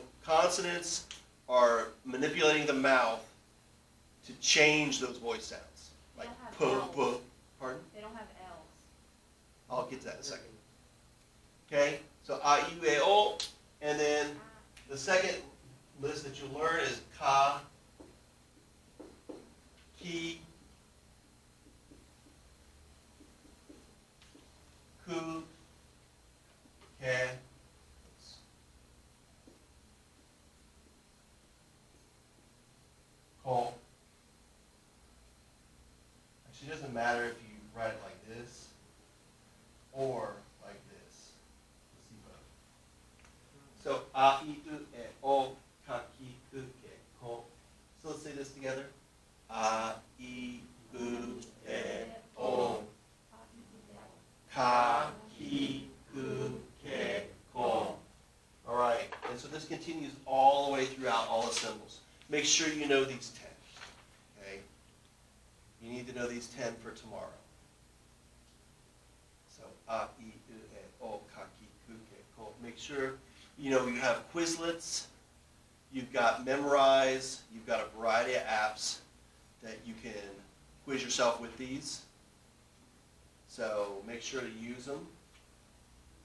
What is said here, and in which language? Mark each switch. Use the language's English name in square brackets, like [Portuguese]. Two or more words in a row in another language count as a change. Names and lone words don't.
[English] Consonants are manipulating the mouth to change those voice sounds. Like They don't have p, L's. pardon? They don't have L's. I'll get to that in a second. [Japanese] Okay, so A, U, E, O, [English] and then the second list that you'll learn is [Japanese] ka, ki, ku, ke, ko. [English] Actually, it doesn't matter if you write it like this or like this. Let's see both. So, [Japanese] A, I, U, E, O, ka, ki, ku, ke, ko. [English] So let's say this together. [Japanese] A, I, U, E, O, ka, ki, ku, ke, ko. [English] All right, and so this continues all the way throughout all the symbols. Make sure you know these 10. Okay? You need to know these 10 for tomorrow. So, [Japanese] A, I, U, E, O, ka, ki, ku, ke, ko. [English] Make sure you know you have Quizlets, you've got Memrise, you've got a variety of apps that you can quiz yourself with these. So make sure to use them.